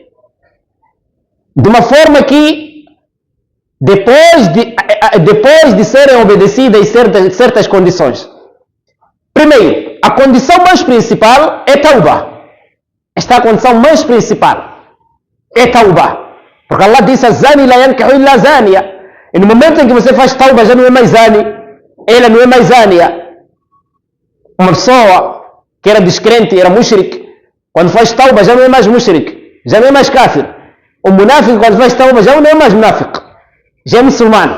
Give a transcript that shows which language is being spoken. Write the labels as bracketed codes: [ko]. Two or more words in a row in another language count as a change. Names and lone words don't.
[pt] De uma forma que, depois de serem obedecidas certas condições. Primeiro, a condição mais principal é tauba. Esta é a condição mais principal. É tauba. Porque Allah disse, [ar] زاني لا ينكح إلا زانية. [pt] E no momento em que você faz tauba, já não é mais zani. Ela não é mais zaniya. Uma pessoa que era descrente, era mushrik, quando faz tauba já não é mais mushrik, já não é mais kafir. O munáfico quando faz tauba já não é mais munáfico, já é muçulmano.